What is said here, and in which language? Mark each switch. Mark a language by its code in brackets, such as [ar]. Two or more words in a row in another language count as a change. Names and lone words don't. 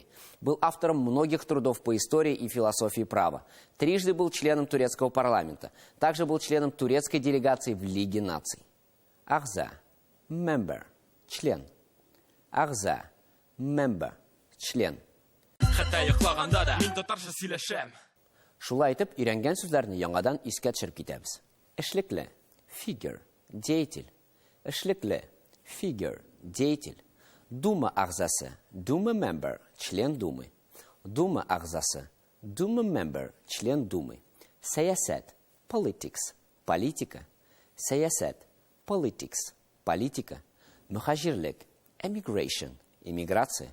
[ru] Был автором многих трудов по истории и философии права. Трижды был членом турецкого парламента. Также был членом турецкой делегации в Лиге наций. [tt] Агза, member, член. Агза, member, член. Хәтта йоклаганда да мин татарша сөйләшәм. Шулай итеп, өйрәнгән сүзләрне яңадан искә төшереп китәбез. Эшлекле, фигур, деятель. Эшлекле, фигур, деятель. Дума агзасы, дума member, [ru] член Думы. [tt] Дума агзасы, дума member, [ru] член Думы. [tt] Саясет, politics, политика. Саясет, politics, политика. Мухаджирлик, emigration, эмиграция.